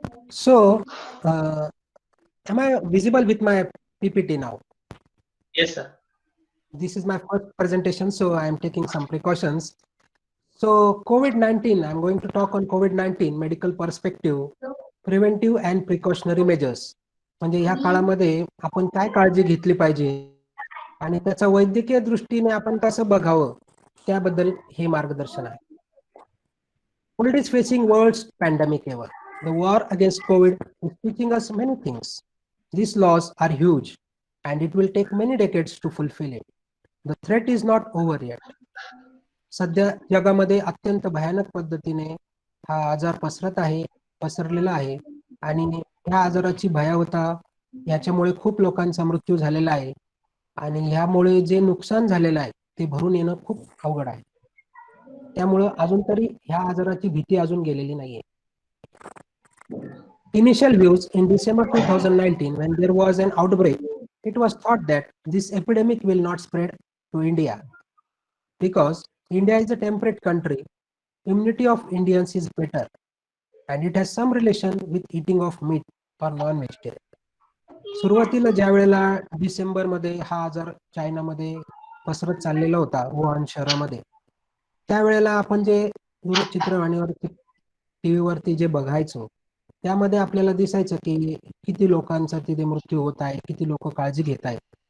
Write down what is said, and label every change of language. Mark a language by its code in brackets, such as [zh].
[en] So, am I visible with my PPT now? Yes, sir. This is my first presentation, so I am taking some precautions. So, COVID-19, I'm going to talk on COVID-19 medical perspective, preventive and precautionary measures. [mr] म्हणजे ह्या काळामध्ये आपण काय काळजी घेतली पाहिजे आणि त्याचा वैद्यकीय दृष्टीने आपण कसं बघावं त्याबद्दल हे मार्गदर्शन आहे. [en] World is facing worst pandemic ever. The war against COVID is teaching us many things. These laws are huge and it will take many decades to fulfill it. The threat is not over yet. [mr] सध्या जगामध्ये अत्यंत भयानक पद्धतीने हा आजार पसरलेला आहे आणि ह्या आजाराची भयावता याच्यामुळे खूप लोकांचा मृत्यू झालेला आहे आणि ह्यामुळे जे नुकसान झालेलं आहे ते भरून येणं खूप अवघड आहे. त्यामुळं अजून तरी ह्या आजाराची भीती अजून गेलेली नाहीये. [en] Initial views in December 2019, when there was an outbreak, it was thought that this epidemic will not spread to India because India is a temperate country. Immunity of Indians is better, and it has some relation with eating of meat or non-vegetarian. [mr] सुरुवातीला ज्या वेळेला डिसेंबरमध्ये हा आजार चायनामध्ये पसरत चाललेला होता वुहान शहरामध्ये, त्यावेळेला आपण जे दूरचित्रवाणीवरती टीव्हीवरती जे बघायचो त्यामध्ये आपल्याला दिसायचं की किती लोकांचा तिथे मृत्यू होत आहे, किती लोक काळजी घेत आहेत.